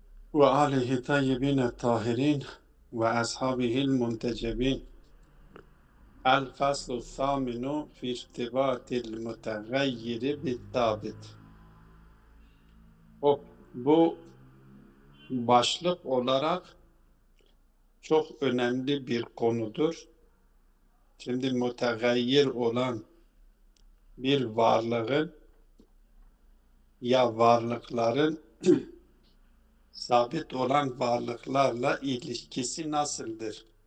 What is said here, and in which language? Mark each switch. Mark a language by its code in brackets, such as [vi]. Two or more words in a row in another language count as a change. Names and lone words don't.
[ar] وآله طيبين الطاهرين وأصحابه المنتجبين. الفصل الثامن في ارتباط المتغير بالثابت. [tr] Bu başlık olarak çok önemli bir konudur. Şimdi mütegayyir olan bir varlığın ya varlıkların sabit olan varlıklarla ilişkisi nasıldır?